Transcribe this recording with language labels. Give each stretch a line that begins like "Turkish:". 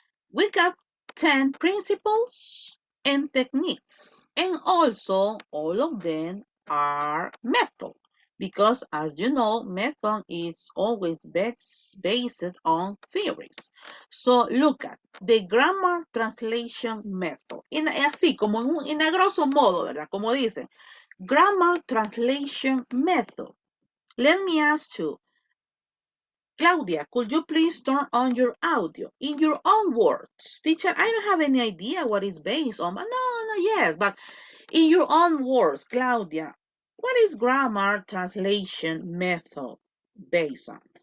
English: We got 10 principles and techniques, and also all of them are method because as you know, method is always based on theories. So look at the grammar translation method.
Spanish: Así como en a grosso modo, ¿verdad? Como dicen,
English: grammar translation method. Let me ask you, Claudia, could you please turn on your audio in your own words? Teacher, I don't have any idea what it's based on. No, yes, but in your own words, Claudia, what is grammar translation method based on?